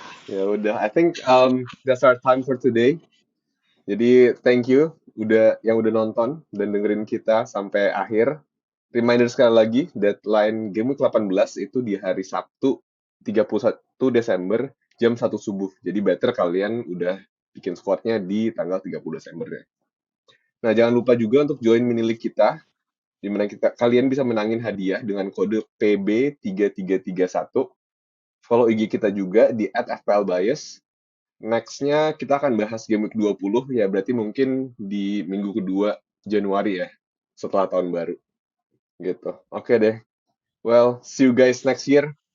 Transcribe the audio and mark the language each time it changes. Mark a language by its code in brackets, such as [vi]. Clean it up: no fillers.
[id] Ya udah, [en] I think that's our time for today. [id] Jadi [en] thank you [id] yang udah nonton dan dengerin kita sampai akhir. Reminder sekali lagi, deadline Game Week 18 itu di hari Sabtu 31 Desember jam 1 subuh. Jadi better kalian udah bikin squadnya di tanggal 30 Desember ya. Nah, jangan lupa juga untuk join mini league kita, di mana kalian bisa menangin hadiah dengan kode PB3331. Follow IG kita juga di @fplbias. Next-nya kita akan bahas Game Week 20, ya berarti mungkin di minggu kedua Januari ya, setelah tahun baru. Gitu. Oke deh. [en] Well, see you guys next year.